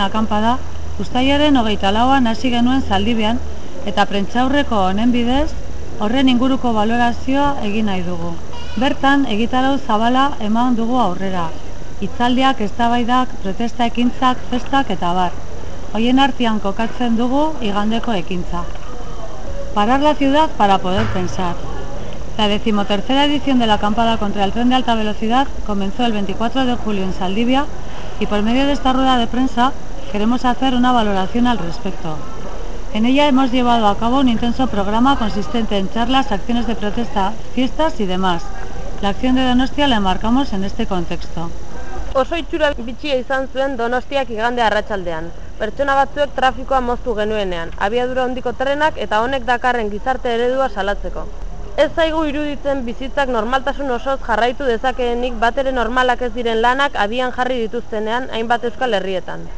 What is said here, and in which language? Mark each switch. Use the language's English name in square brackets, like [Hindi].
[Basque] akanpada, uztailaren 24. hasi genuen Zaldibian, eta prentsaurreko honen bidez, horren inguruko balorazioa egin nahi dugu. Bertan, egitarau zabala eman dugu aurrera. Hitzaldiak, eztabaidak, protesta ekintzak, festak eta bar. Hoien artean kokatzen dugu igandeko ekintza. [Spanish] Parar la ciudad para poder pensar. La 13ª edición de la acampada contra el tren de alta velocidad comenzó el 24 de julio en Zaldibia y por medio de esta rueda de prensa queremos hacer una valoración al respecto. En ella hemos llevado a cabo un intenso programa consistente en charlas, acciones de protesta, fiestas y demás. La acción de Donostia la enmarcamos en este contexto. [Basque] Oso itxura bitxia izan zuen Donostiak igande arratsaldean. Pertsona batzuek trafikoa moztu genuenean, abiadura hondiko trenak eta honek dakarren gizarte eredua salatzeko. Ez zaigu iruditzen bizitzak normaltasun osoz jarraitu dezakeenik batere normalak ez diren lanak abian jarri dituztenean hainbat euskal herrietan.